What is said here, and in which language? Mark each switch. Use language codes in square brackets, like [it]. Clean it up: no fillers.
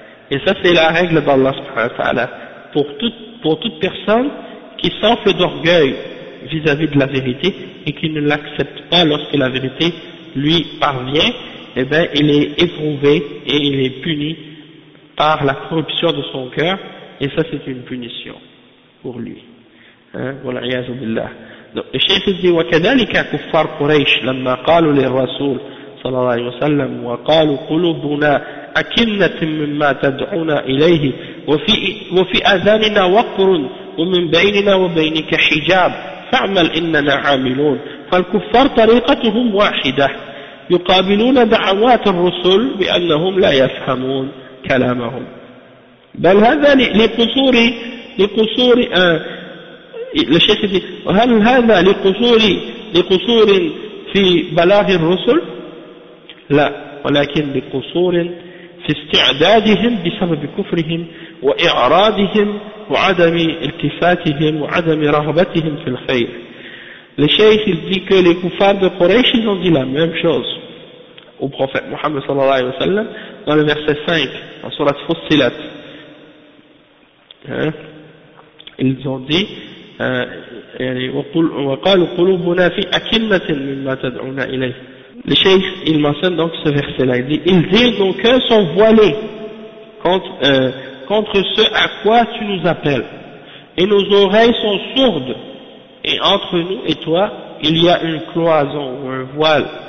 [fr] Et ça c'est la règle d'Allah subhanahu wa ta'ala pour toute personne qui s'enfle d'orgueil vis-à-vis de la vérité et qui ne l'accepte pas lorsque la vérité lui parvient. Eh bien, il est éprouvé et il est puni par la corruption de son cœur, et ça c'est une punition pour lui. Wal'iyadhu billah. Donc, le cheikh dit, [ar] وَكَذَلِكَ كُفَّرْ قُرَيْشِ لَمَّا قَالُوا لِلرَّسُولِ صلى الله عليه وسلم وَقَالُوا قُلُوبُنَا أَكِنَّةٍ مِمَّا تَدْعُونَ إِلَيْهِ وَفِي أَذَانِنَا وَقْرٌ وَمِنْ بَيْنِنَا وَبَيْنِكَ حِجَابٌ فَاعْمَلْ إِنَّنَا عَامِلُونَ. فالكفار طريقتهم واحدة يقابلون دعوات الرسل بأنهم لا يفهمون كلامهم بل هذا لقصور الشيخ دي هل هذا لقصور في بلاغ الرسل؟ لا، ولكن لقصور في استعدادهم بسبب كفرهم وإعراضهم وعدم التفاتهم وعدم رغبتهم في الخير. [fr] Le cheikh il dit que les koufars de Quraysh ils ont dit la même chose au prophète Muhammad sallallahu alayhi wa sallam dans le verset 5, en surat Fussilat. Ils ont dit [ar] وَقَالُوا قُلُوبُنَا فِي أَكِنَّةٍ مِمَّا تَدْعُونَا إِلَيْهِ. [fr] Le cheikh il mentionne donc ce verset-là, il dit ils disent nos cœurs sont voilés contre ce à quoi tu nous appelles, et nos oreilles sont sourdes. Et entre nous et toi, il y a une cloison ou un voile.